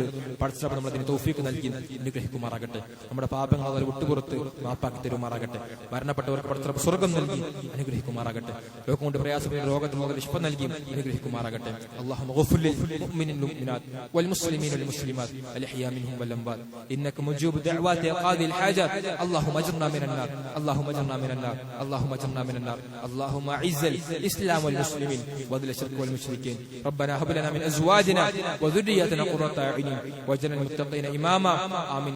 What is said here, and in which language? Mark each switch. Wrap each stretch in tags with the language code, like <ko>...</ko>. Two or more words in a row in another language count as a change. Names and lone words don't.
<ml>പടച്ചറബ് നമ്മളതിന് തൗഫീഖ് നൽകി അനുഗ്രഹിക്കുമാറാകട്ടെ. നമ്മുടെ പാപങ്ങൾ അവർ വിട്ടുപുറത്ത് മാപ്പാക്കി തരുമാറാകട്ടെ. മരണപ്പെട്ടവർക്ക് പടച്ചറബ് സ്വർഗ്ഗം നൽകി അനുഗ്രഹിക്കുമാറാകട്ടെ. ലോകം കൊണ്ട് പ്രയാസപ്പെട്ട രോഗത്തിന് വിശ്വം നൽകി അനുഗ്രഹിക്കുമാറാകട്ടെ.</ml> <ar>اللهم اغفر للمؤمنين والمؤمنات والمسلمين والمسلمات والأحياء منهم والأموات إنك مجيب الدعوات قاضي اللهم اجرنا من النار، اللهم اجرنا من النار، اللهم اجرنا من النار. اللهم اعز الاسلام والمسلمين واذل الشرك والمشركين. ربنا هب لنا من ازواجنا وذرياتنا قرة اعين واجعلنا للمتقين اماما. آمين.</ar>